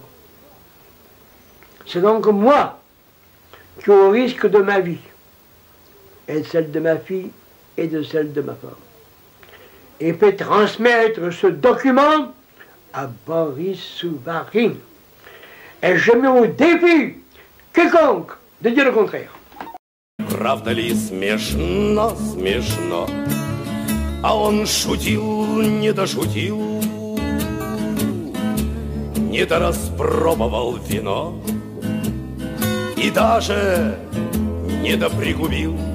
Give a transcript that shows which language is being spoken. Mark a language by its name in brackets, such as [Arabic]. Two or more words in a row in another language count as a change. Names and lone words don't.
[French] C'est donc moi qui, au risque de ma vie, et de celle de ma fille, et de celle de ma femme, et peut transmettre ce document à Boris Souvarine. Et je mets au défi quiconque de dire le contraire. [Russian] Правда ли смешно, смешно, а он шутил, не дошутил, не дораспробовал вино и даже не допригубил.